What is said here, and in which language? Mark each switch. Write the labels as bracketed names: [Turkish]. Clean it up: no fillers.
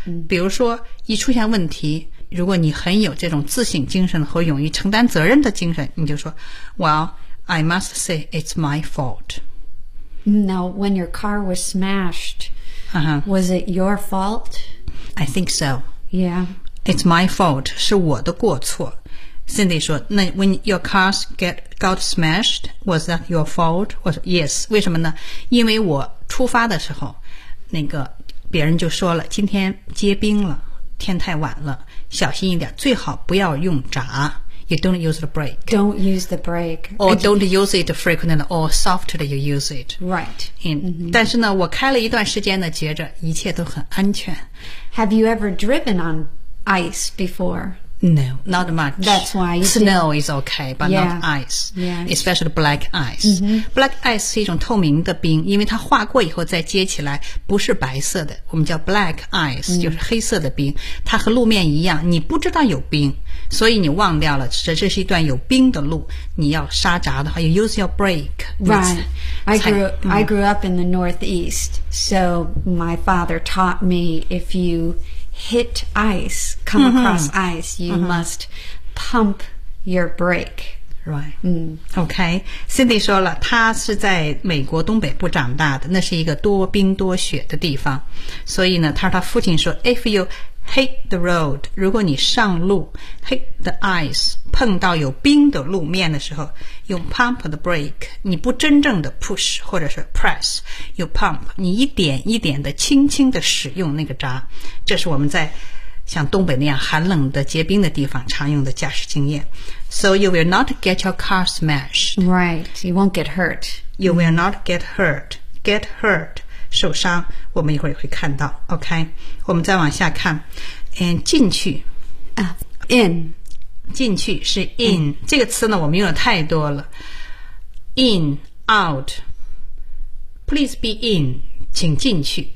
[Chinese] 比如说，一出现问题。如果你很有这种自省精神和勇于承担责任的精神，你就说 [English] Well, I must say it's my fault. Now, when your car was smashed, was it your fault? I think so. Yeah. It's my fault. [Chinese] 是我的过错。 [English] Cindy 说，那 when your cars got smashed, was that your fault? [Chinese] 我说 yes. 为什么呢？因为我出发的时候，那个别人就说了，今天结冰了。天太晚了，小心一点，最好不要用闸。 [English] You don't use the brake. Don't use the brake. Or don't use it frequently or softly you use it. Right. But, [Chinese] 是呢，我开了一段时间呢，觉着一切都很安全。 [English] Have you ever driven on ice before? No, not much. That's why you snow is okay, but yeah, not ice. Yeah. Especially black ice. Mm-hmm. [Chinese] Black ice 是一种透明的冰，因为它化过以后再接起来，不是白色的。我们叫 black ice，就是黑色的冰。它和路面一样，你不知道有冰，所以你忘掉了这是一段有冰的路。你要刹闸的话 ， [English] you use your brake. Right. I grew up in the Northeast, so my father taught me if you hit ice, come across ice, you must pump your brake. Right. Okay. [Chinese] Cindy 说了，她是在美国东北部长大的，那是一个多冰多雪的地方。所以呢，她说她父亲说 ， [English] If you hit the road, [Chinese] 如果你上路 [English] hit the ice, [Chinese] 碰到有冰的路面的时候，用 [English] pump the brake, [Chinese] 你不真正的 push 或者是 press, [English] you pump, [Chinese] 你一点一点的轻轻的使用那个闸。这是我们在像东北那样寒冷的结冰的地方常用的驾驶经验。 [English] So you will not get your car smashed. Right, you won't get hurt. You will not get hurt. Get hurt. [Chinese] 受伤，我们一会儿会看到。 OK， 我们再往下看。嗯，进去。 [English] In， [Chinese] 进去是 in 这个词呢，我们用的太多了。 [English] In， out， please be in， [Chinese] 请进去。